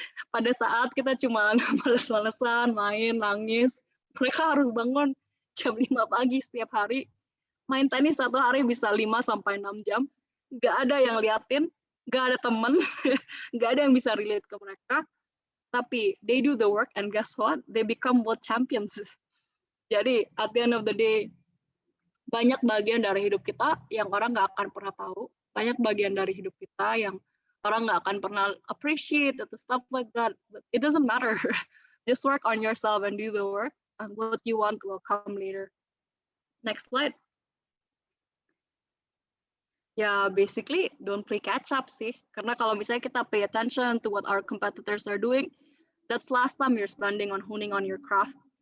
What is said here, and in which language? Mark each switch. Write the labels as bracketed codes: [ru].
[id] Pada saat kita cuma males-malesan, main, nangis, mereka harus bangun jam 5 pagi setiap hari. Main tenis satu hari bisa 5 sampai 6 jam. Nggak ada yang liatin, nggak ada temen, nggak ada yang bisa relate ke mereka. [en] Tapi they do the work and guess what? They become world champions. [id] Jadi [en] at the end of the day, [id] banyak bagian dari hidup kita yang orang nggak akan pernah tahu. Banyak bagian dari hidup kita yang orang nggak akan pernah appreciate atau [en] stuff like that. But it doesn't matter. Just work on yourself and do the work. And what you want will come later. Next slide. Ya, basically don't play catch up sih. [id] Karena kalau misalnya kita [en] pay attention to what our competitors are doing, that's last time you're spending on honing on your craft.